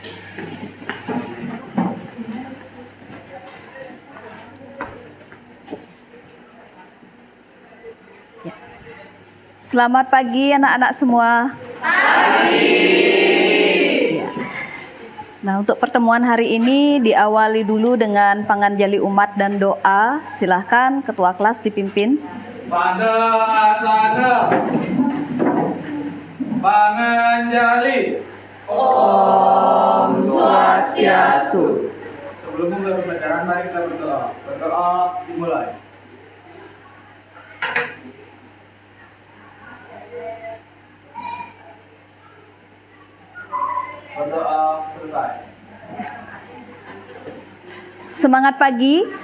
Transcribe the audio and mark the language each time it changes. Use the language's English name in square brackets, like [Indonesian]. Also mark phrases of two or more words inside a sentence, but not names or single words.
[Indonesian] Selamat pagi anak-anak semua. Pagi. Ya. Nah, untuk pertemuan hari ini diawali dulu dengan panganjali umat dan doa. Silahkan ketua kelas dipimpin. Pada asana panganjali. [Sanskrit] Om Swastiastu. [Indonesian] Sebelum mulai pembelajaran, mari kita berdoa. Berdoa dimulai. Berdoa selesai. Semangat pagi.